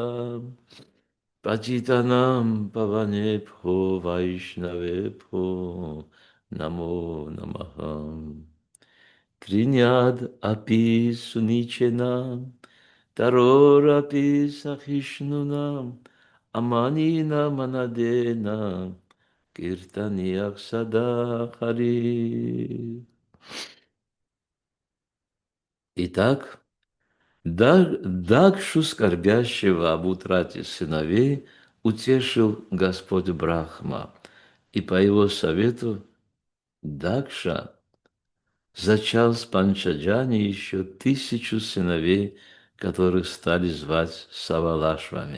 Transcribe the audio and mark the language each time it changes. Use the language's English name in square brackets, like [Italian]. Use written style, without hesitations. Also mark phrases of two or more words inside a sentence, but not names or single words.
[Sanskrit] पतितानां पावनेभ्यो वैष्णवेभ्यो नमो नमः तृणाद् अपि सुनीचेन तरोर् अपि सहिष्णुना अमानिना मानदेन कीर्तनीयः सदा हरिः. [Russian] Итак, Дакшу, скорбящего об утрате сыновей, утешил Господь Брахма, и по его совету Дакша зачал с Панчаджани еще 1000 сыновей, которых стали звать Савалашвами.